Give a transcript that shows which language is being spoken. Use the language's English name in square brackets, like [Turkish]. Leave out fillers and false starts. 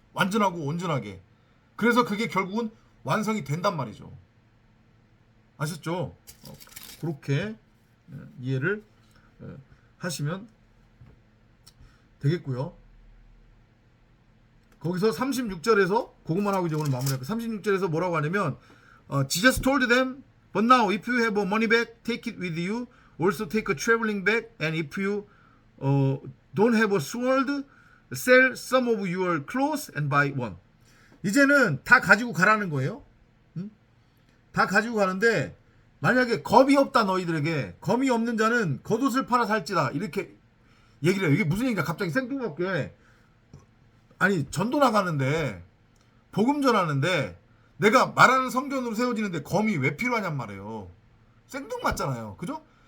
[Korean] 완전하고 온전하게. 그래서 그게 결국은 완성이 된단 말이죠. 아셨죠? 그렇게 이해를 하시면 되겠고요. 거기서 36절에서 그것만 하고 이제 오늘 마무리할게요. 36절에서 뭐라고 하냐면 [English] Jesus told them, but now if you have a money bag, take it with you. Also take a traveling bag, and if you don't have a sword, sell some of your clothes and buy one. [Korean] 이제는 다 가지고 가라는 거예요. 응? 다 가지고 가는데 만약에 검이 없다 너희들에게 검이 없는 자는 겉옷을 팔아 살지다 이렇게 얘기를 해요. 이게 무슨 얘기인가 갑자기 생뚱맞게 아니 전도 나가는데 복음 전하는데 내가 말하는 성전으로 세워지는데 검이 왜 필요하냔 말이에요. 생뚱맞잖아요. 그죠?